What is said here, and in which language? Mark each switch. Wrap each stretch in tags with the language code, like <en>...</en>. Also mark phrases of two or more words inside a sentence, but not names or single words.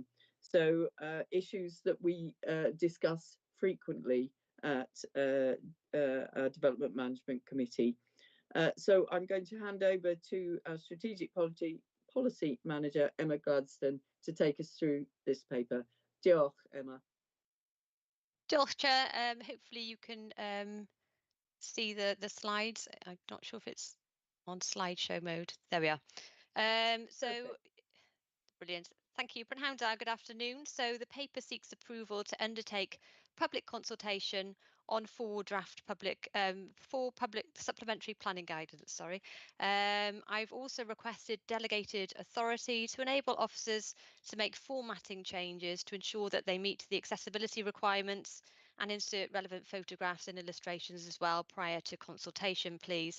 <en>So issues that we discuss frequently at our Development Management Committee. So I'm going to hand over to our Strategic Policy Manager, Emma Gladstone, to take us through this paper.</en> <cy>Diolch, Emma. Diolch,</cy> <en>Chair. Hopefully you can see the slides. I'm not sure if it's on slideshow mode. There we are. Brilliant. Thank you.</en> <cy>Prynhawn da,</cy> <en>good afternoon. So the paper seeks approval to undertake public consultation on four public supplementary planning guidance. I've also requested delegated authority to enable officers to make formatting changes to ensure that they meet the accessibility requirements and insert relevant photographs and illustrations as well prior to consultation, please.</en>